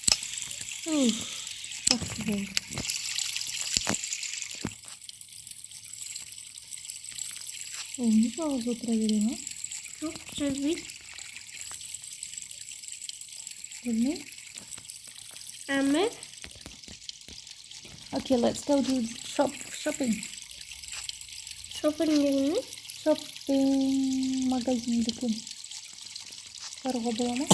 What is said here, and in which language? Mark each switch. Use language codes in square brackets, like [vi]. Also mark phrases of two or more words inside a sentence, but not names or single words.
[kk] Жақсы болды. Ол не жалғыз отыра бере ма? Жоқ, жүрмейді. Білмеймін. Әмі? [en] Okay, let's go to shopping. [kk] Шопын дегені? Shopping магазин дүкен. Баруға бола ма?